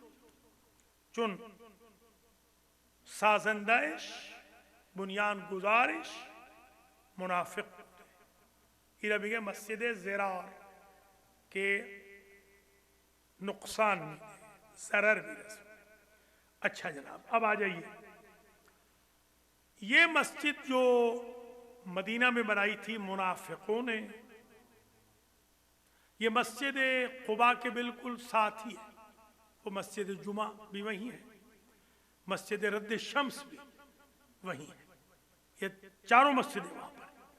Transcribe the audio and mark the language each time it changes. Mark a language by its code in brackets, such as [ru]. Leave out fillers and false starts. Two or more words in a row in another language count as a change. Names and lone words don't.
[fa] چون سازندهش، بنیان گذارش منافق بوده. اینا میگه مسجد زرار که نقصان میده، ضرر میرسونه. [ur] اچھا جناب، اب آ جائیے. یہ مسجد جو مدینہ میں بنائی تھی منافقوں نے، یہ مسجد قباء کے بالکل ساتھ ہی ہے. وہ مسجد جمعہ بھی وہیں ہے، مسجد رد شمس بھی وہیں ہے، یہ چاروں مسجدیں وہاں پر.